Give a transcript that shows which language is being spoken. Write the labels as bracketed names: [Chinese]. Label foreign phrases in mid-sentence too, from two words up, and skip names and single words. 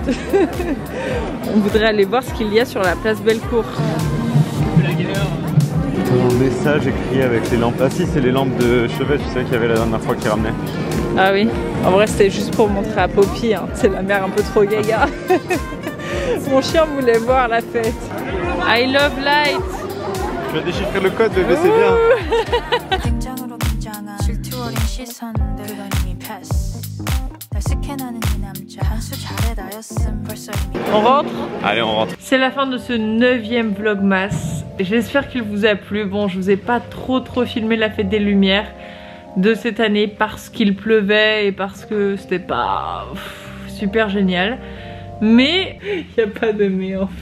[French] On voudrait aller voir ce qu'il y a sur la place Bellecour. Un message écrit avec les lampes. Ah si, c'est les lampes de chevet, tu sais qu'il y avait la dernière fois qui ramenait. Ah oui, en vrai c'était juste pour montrer à Poppy, hein. C'est la mère un peu trop gaga. Mon chien voulait voir la fête. [English] I love light. [French] Tu vas déchiffrer le code bébé, c'est bien. [Korean] 긴장으로 긴장한 질투 어린 시선들 그건 이미 패스 날 스캔하는 이 남자 한수 잘해 나였음 벌써 이미 [French] On rentre? Allez, on rentre. C'est la fin de ce 9e vlogmas. J'espère qu'il vous a plu. Bon, je vous ai pas trop filmé la fête des Lumières de cette année parce qu'il pleuvait et parce que c'était pas super génial. Mais il n'y a pas de mais en fait.